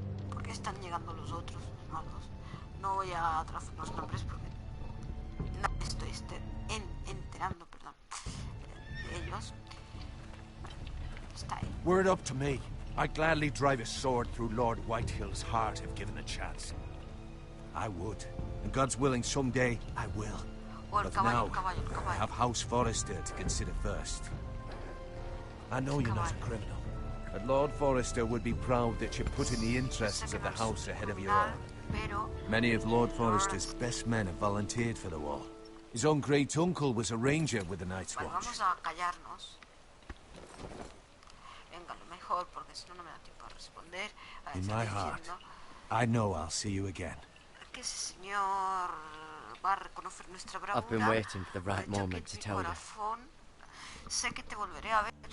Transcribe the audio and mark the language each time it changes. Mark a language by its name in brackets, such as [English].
[Spanish] ¿Por qué están llegando los otros malos? No voy a traficar los nombres porque no estoy enterando, perdón. Ellos. Está ahí. [English] Were it up to me, I'd gladly drive a sword through Lord Whitehill's heart if given the chance. I would. And God's willing, someday I will. But now, I have House Forrester to consider first. I know you're not a criminal, but Lord Forrester would be proud that you're putting the interests of the house ahead of your own. Many of Lord Forrester's best men have volunteered for the war. His own great-uncle was a ranger with the Night's Watch. [Spanish] Vamos a callarnos. Venga, lo mejor, porque si no, no me da tiempo a responder. [English] In my heart, I know I'll see you again. [Spanish] Que ese señor va a reconocer nuestra bravura. [English] I've been waiting for the right moment to tell you. [Spanish] Corazón, sé que te volveré a ver.